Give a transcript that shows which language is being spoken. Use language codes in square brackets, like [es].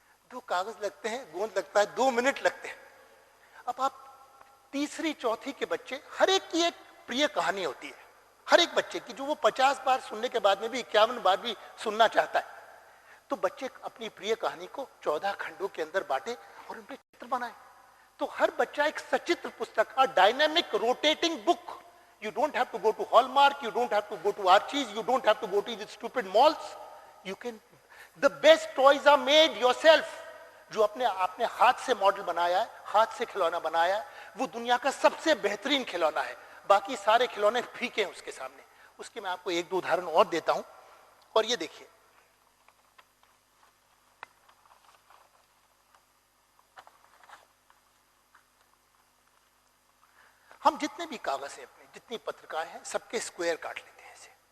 [hi] 2 कागज लगते हैं, गोंद लगता है, 2 मिनट लगते हैं। अब आप तीसरी चौथी के बच्चे, हर एक की एक प्रिय कहानी होती है, हर एक बच्चे की, जो वो 50 बार सुनने के बाद में भी 51 बार भी सुनना चाहता है। तो बच्चे अपनी प्रिय कहानी को 14 खंडों के अंदर बांटे और उन पे चित्र बनाए। तो हर बच्चा एक सचित्र पुस्तक, [en] A dynamic rotating book. You don't have to go to Hallmark, you don't have to go to Archie's, you don't have to go to these stupid malls. You can, the best toys are made yourself. [hi] जो आपने हाथ से model बनाया है, हाथ से खिलौना बनाया है, वो दुनिया का सबसे बेहतरीन खिलौना है। बाकी सारे खिलौने फीके हैं उसके सामने। उसके मैं आपको 1 2 उदाहरण और देता हूं। और ये देखिए, हम जितने भी कागज हैं अपने, जितनी पत्रिकाएं हैं, सबके स्क्वायर काट लेते हैं ऐसे।